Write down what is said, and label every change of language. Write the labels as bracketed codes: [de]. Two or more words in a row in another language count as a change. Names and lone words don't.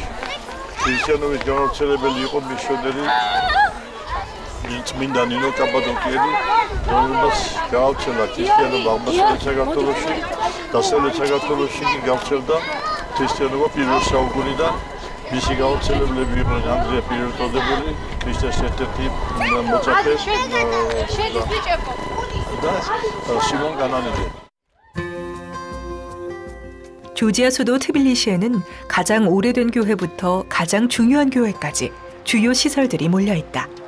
[ka] ქრისტიანობის გამავრცელებელი იყო მისიონერი წმინდა ნინო კაპადოკიელი, რომელმაც გავრცელა ქრისტიანობა აღმოსავლეთ საქართველოში, დასავლეთ საქართველოში კი გავრცელდა ქრისტიანობა პირველ საუკუნიდან. მისი გავრცელებლები იყვნენ ანდრია პირველწოდებული, ქრისტეს ერთ-ერთი მოწაფე და 시몬 가나니데. [ko] 조지아 수도 트빌리시에는 가장 오래된 교회부터 가장 중요한 교회까지 주요 시설들이 몰려 있다.